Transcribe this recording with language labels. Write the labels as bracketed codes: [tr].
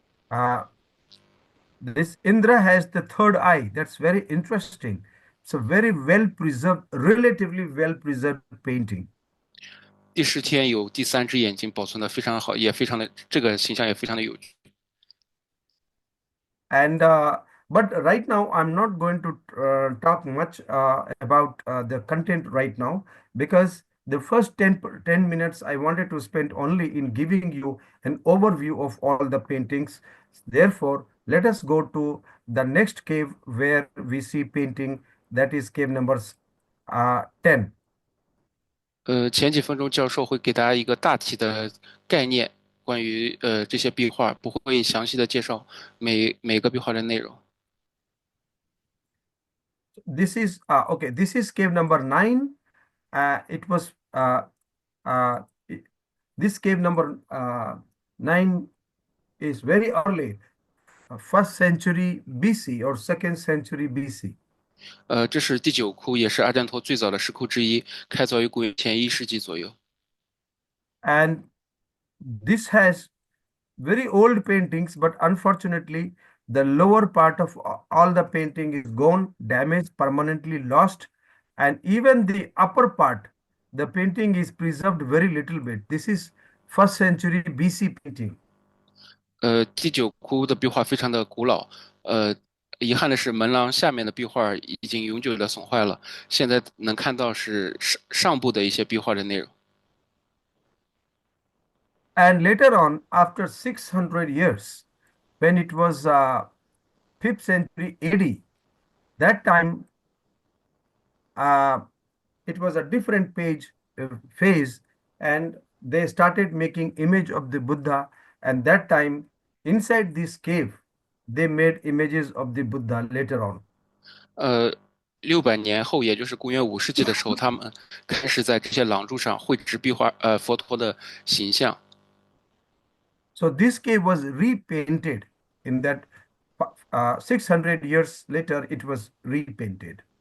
[en] Uh, this Indra has the third eye. That's very interesting. It's a very well preserved, relatively well preserved painting. [zh] 第十天有第三只眼睛保存的非常好，也非常的这个形象也非常的有趣。 [en] And but right now, I'm not going to talk much about the content right now because the first 10 minutes I wanted to spend only in giving you an overview of all the paintings. Therefore, let us go to the next cave where we see painting, that is cave number 10. [zh] 前几分钟教授会给大家一个大体的概念，关于这些壁画，不会详细的介绍每个壁画的内容。 [en] This is okay. This is cave number 9. It was uh, this cave number 9 is very early, first century BC or second century BC. [zh] 这是第九窟，也是阿占陀最早的石窟之一，开凿于公元前1世纪左右。 [en] And this has very old paintings, but unfortunately, the lower part of all the painting is gone, damaged, permanently lost, and even the upper part, the painting is preserved very little bit. This is first century BC painting. [zh] 第九窟的壁画非常的古老，遗憾的是门廊下面的壁画已经永久的损坏了，现在能看到是上部的一些壁画的内容。 [en] And later on, after 600 years, when it was 5th century AD, that time it was a different phase, and they started making image of the Buddha. And that time, inside this cave, they made images of the Buddha later on. [zh] 600年后，也就是公元5世纪的时候，他们开始在这些廊柱上绘制壁画，佛陀的形象。 [en] So this cave was repainted in that 600 years later, it was repainted.